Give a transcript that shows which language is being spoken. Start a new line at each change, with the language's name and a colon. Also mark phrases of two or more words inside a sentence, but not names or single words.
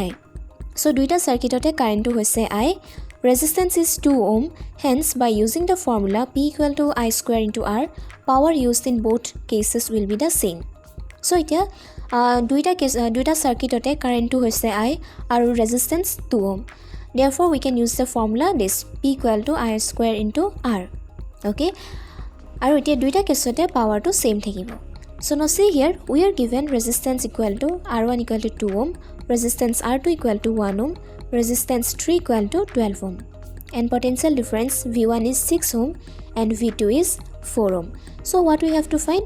English: So
Assamese: দুটা চাৰ্কিট ত কাৰেণ্ট টো হৈছে
English: I. Resistance is 2 ohm, hence by using the formula P equal to I square into R, power used in both cases will be the same.
Assamese: ছ' ইতিয়া দুটা চাৰ্কিট ত কাৰেণ্ট টো হৈছে I আৰু ৰেজিষ্টেন্স 2 ওহম.
English: Therefore we can use the formula this P equal to I square into R, okay?
Assamese: আৰু ইতিয়া দুটা কেছ ত পাৱাৰ টো ছেম থাকিব.
English: So now see here, we are given resistance equal to R1 equal to 2 ohm, resistance R2 equal to 1 ohm, resistance 3 equal to 12 ohm, and potential difference V1 is 6 ohm and V2 is 4 ohm. So what we have to find?